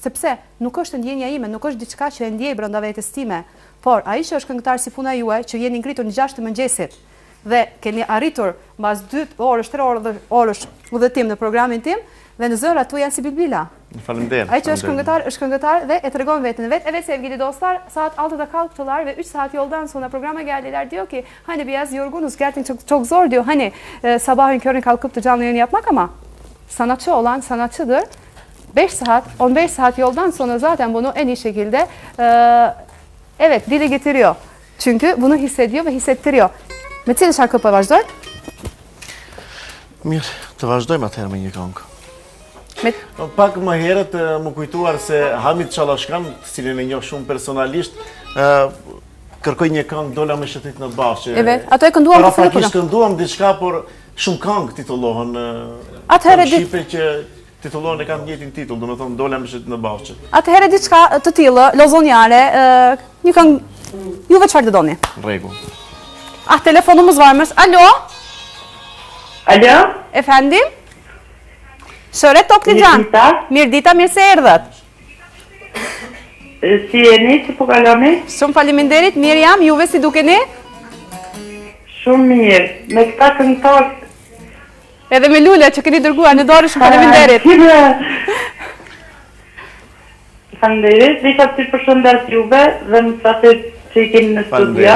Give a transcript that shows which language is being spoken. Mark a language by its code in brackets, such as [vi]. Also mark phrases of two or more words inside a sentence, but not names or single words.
[sq] Sepse nuk është ndjenja ime, nuk është diçka që e ndjej brenda vetes time. Por ai që është këngëtar si puna juaj, që jeni ngritur në 6 të mëngjesit dhe keni arritur mbas 2 orësh, 3 orësh udhëtim në programin tim, dhe në zërat tu janë si bilbila. Faleminderit. Ai që është këngëtar dhe e tregon veten e vet. [tr] Evet sevgili dostlar, saat 6'da kalktılar ve 3 saat yoldan sonra programa geldiler. Diyor ki hani biraz yorgunuz, gerçekten çok zor diyor. Hani sabahın körüne kalkıp da canlı yayın yapmak ama sanatçı olan sanatçıdır. 5 saat, 15 saat yoldan sonra zaten bunu en iyi şekilde evet dile getiriyor. Çünkü bunu hissediyor ve hissettiriyor. [sq] Me cilë şarkë po vazhdoj? Mirë, të vazhdojmë atëherë me një këngë. Pak më herët më kujtuar se Hamit Çalashkan, të cilin e njoh shumë personalisht, kërkoi një këngë Dola me shëtit në Bafqë. Evet, ato e kënduam të fillim. Paraprakisht kënduam diçka, por shumë këngë titullohen. Atëherë shqipe që titullohen e kanë të njëjtin titull, domethënë Dola me shëtit në Bafqë. Atëherë diçka të tillë, lozonjare, një këngë juve çfarë doni? Rregull. [tr] Telefonumuz varmış. Alo? Alo? Efendim? Shëret Toklijan. [sq] Mirë dita, mirë se erdhët. Si jeni, që po kaloni? Shumë faleminderit, mirë jam, juve si dukeni? Shumë mirë, me këta këngëtar. Edhe me Lule që keni dërguar në dorë, shumë faleminderit. Faleminderit, disha si përshëndes juve dhe më qasit që I keni në studia.